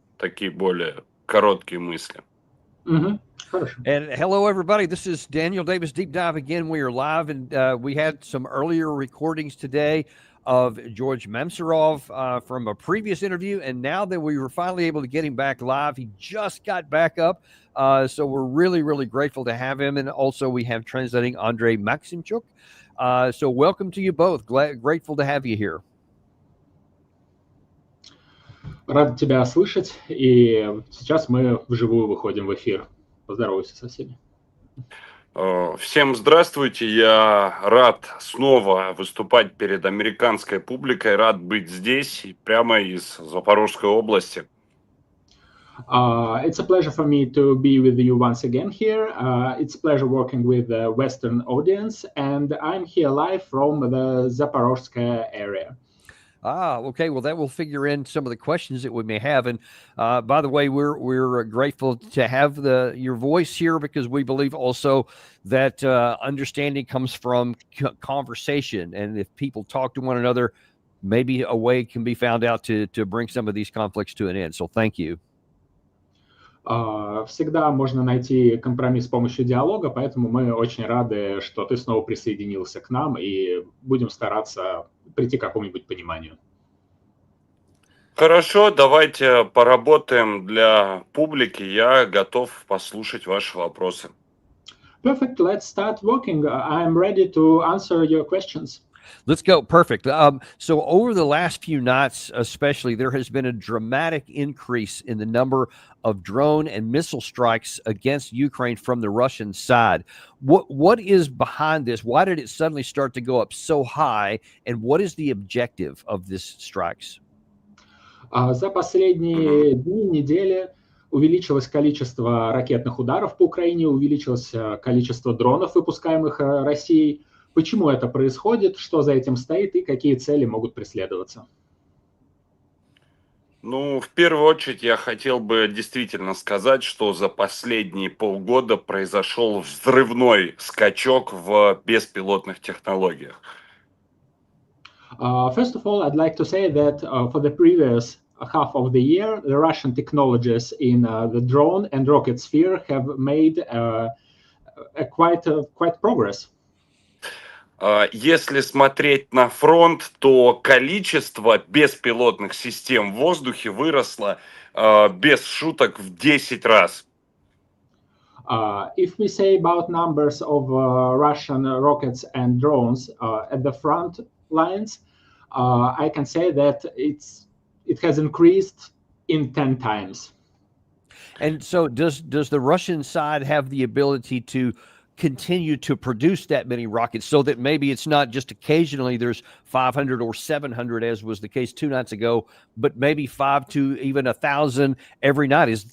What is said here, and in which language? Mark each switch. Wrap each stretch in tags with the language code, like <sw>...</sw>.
<ru>такие более короткие мысли. Хорошо.</ru> <en>And hello, everybody. This is Daniel Davis Deep Dive again. We are live, and we had some earlier recordings today of George Mamsurov from a previous interview, and now that we were finally able to get him back live, he just got back up. So we're really, really grateful to have him. And also we have translating Andrei Maximchuk. So welcome to you both. Grateful to have you here.</en> <ru>Рад тебя слышать, и сейчас мы вживую выходим в эфир. Поздоровайся со всеми. Всем здравствуйте, я рад снова выступать перед американской публикой, рад быть здесь, прямо из Запорожской области.</ru> <en>It's a pleasure for me to be with you once again here. It's a pleasure working with the Western audience, and I'm here live from the Zaporizhzhia area. Okay. Well, that will figure in some of the questions that we may have. And by the way, we're grateful to have your voice here, because we believe also that understanding comes from conversation. And if people talk to one another, maybe a way can be found out to bring some of these conflicts to an end. So thank you.</en> <ru>Всегда можно найти компромисс с помощью диалога, поэтому мы очень рады, что ты снова присоединился к нам, и будем стараться прийти к какому-нибудь пониманию. Хорошо, давайте поработаем для публики. Я готов послушать ваши вопросы.</ru> <en>Perfect. Let's start working. I'm ready to answer your questions. Let's go. Perfect. So over the last few nights, especially, there has been a dramatic increase in the number of drone and missile strikes against Ukraine from the Russian side. What is behind this? Why did it suddenly start to go up so high? And what is the objective of these strikes?</en> <ru>За последние дни, недели увеличилось количество ракетных ударов по Украине, увеличилось количество дронов, выпускаемых Россией. Почему это происходит, что за этим стоит и какие цели могут преследоваться? Ну, в первую очередь я хотел бы действительно сказать, что за последние полгода произошел взрывной скачок в беспилотных технологиях.</ru> <en>First of all, I'd like to say that for the previous half of the year, the Russian technologies in the drone and rocket sphere have made quite progress.</en> <ru>Если смотреть на фронт, то количество беспилотных систем в воздухе выросло без шуток в 10 раз.</ru> <en>If we say about numbers of Russian rockets and drones at the front lines, I can say that it has increased in 10 times. And so does the Russian side have the ability to continue to produce that many rockets, so that maybe it's not just occasionally there's 500 or 700, as was the case 2 nights ago, but maybe 5 to even 1,000 every night?</en>